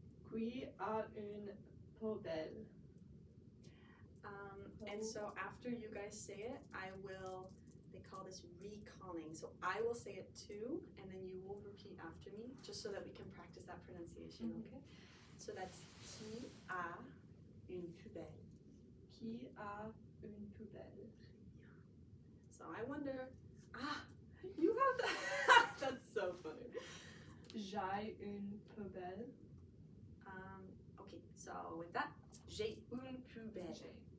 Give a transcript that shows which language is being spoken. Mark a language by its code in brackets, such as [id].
[fr] Qui a une poubelle. [en] And so after you guys say it, I will, they call this recalling. So I will say it too, and then you will repeat after me, just so that we can practice that pronunciation, okay? So that's [fr] qui a une poubelle. Qui a une poubelle. [en] So I wonder, you have that. That's so funny. [fr] J'ai une poubelle. [en] Okay, so with that, [fr] j'ai une poubelle.